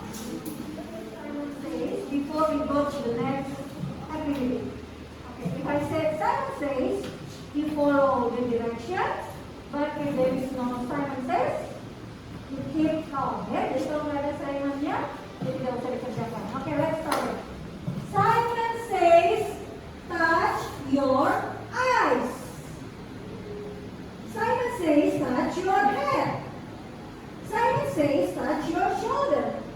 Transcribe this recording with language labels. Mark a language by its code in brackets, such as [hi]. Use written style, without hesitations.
[en] Before we go to the next activity. Okay, if I say Simon says, you follow the directions, but if there is no Simon says, you keep calm. [id] Ya, jadi kalau nggak ada Simonnya, jadi tidak usah dikerjakan. [en] Okay, let's start. Simon says, touch your eyes. Simon says, touch your head. Simon says, touch your shoulder.